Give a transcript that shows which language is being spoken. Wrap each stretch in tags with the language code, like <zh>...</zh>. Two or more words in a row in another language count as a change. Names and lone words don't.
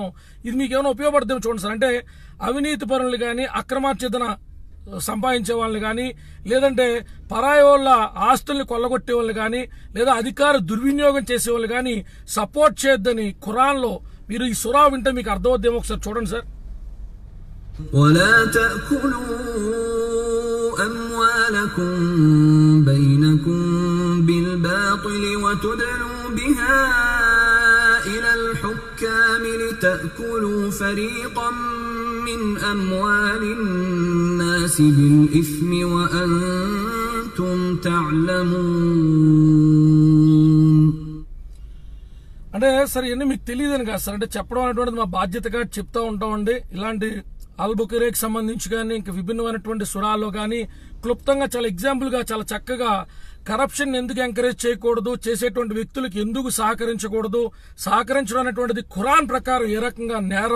<te>ఇది మీకు ఏమైనా ఉపయోగపడుతుందో చూడండి సార్. అంటే అవినీతి పరులు కానీ అక్రమార్జితన సంపాదించే వాళ్ళని కానీ, లేదంటే పరాయి వాళ్ళ ఆస్తుల్ని కొల్లగొట్టే వాళ్ళు కానీ, లేదా అధికార దుర్వినియోగం చేసే వాళ్ళు కానీ సపోర్ట్ చేయొద్దని ఖురాన్లో మీరు ఈ సురా వింటే మీకు అర్థమవుద్దేమో ఒకసారి చూడండి సార్.</te> <ar>أموالكم بينكم بالباطل وتدلوا بها إلى الحكام لتأكلوا فريقا من أموال الناس بالإثم وأنتم تعلمون.</ar> <te>అంటే సరే ఇవన్నీ మీకు తెలియదని కాదు సార్, అంటే చెప్పడం అనేటువంటిది మా బాధ్యతగా చెప్తా ఉంటామండి. ఇలాంటి అల్బుఖైరీకి సంబంధించి కానీ ఇంకా విభిన్నమైనటువంటి సురాల్లో కానీ క్లుప్తంగా చాలా ఎగ్జాంపుల్ గా చాలా చక్కగా కరప్షన్ ఎందుకు ఎంకరేజ్ చేయకూడదు, చేసేటువంటి వ్యక్తులకు ఎందుకు సహకరించకూడదు, సహకరించడం అనేటువంటిది ఖురాన్ ప్రకారం ఏ రకంగా నేరం.</te>